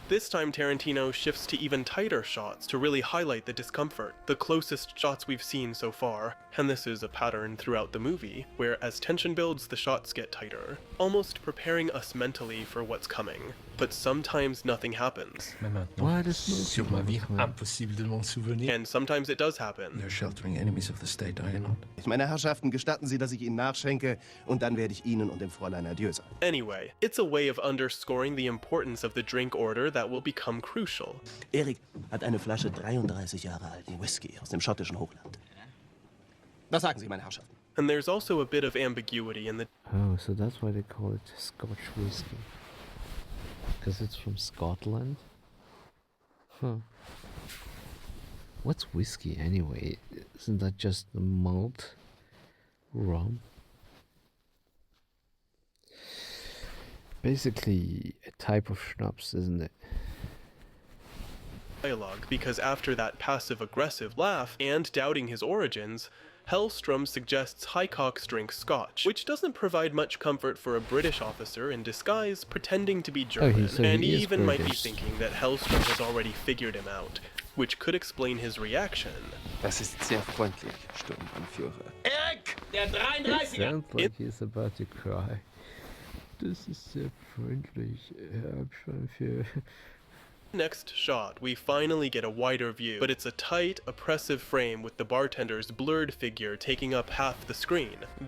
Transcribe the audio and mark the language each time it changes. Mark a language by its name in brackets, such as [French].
[English] This time Tarantino shifts to even tighter shots to really highlight the discomfort, the closest shots we've seen so far, and this is a pattern throughout the movie, where as tension builds, the shots get tighter, almost preparing us mentally for what's coming. But sometimes nothing happens. [French] Sur ma vie, impossible de m'en souvenir. [English] And sometimes it does happen. They're sheltering enemies of the state, are you not? [German] Meine Herrschaften, gestatten Sie, dass ich Ihnen nachschenke, und dann werde ich Ihnen und dem Fräulein Adieu sagen. [English] Anyway, it's a way of underscoring the importance of the drink order that will become crucial. [German] Erik hat eine Flasche 33 Jahre alten Whisky aus dem schottischen Hochland. Was sagen Sie, meine Herrschaften? [English] And there's also a bit of ambiguity in the... Oh, so that's why they call it Scotch whiskey. Because it's from Scotland? Huh. What's whiskey anyway? Isn't that just the malt? Rum? Basically a type of schnapps, isn't it? Dialogue, because after that passive-aggressive laugh and doubting his origins, Hellstrom suggests Hicox drink scotch, which doesn't provide much comfort for a British officer in disguise pretending to be German, and he even might be thinking that Hellstrom has already figured him out, which could explain his reaction. [German] Das ist sehr freundlich, Sturmbannführer. Erik, der 33er! [English] Sounds like he's about to cry. This is [German] sehr freundlich, Hauptsturmführer. [English] Next shot, we finally get a wider view, but it's a tight, oppressive frame with the bartender's blurred figure taking up half the screen.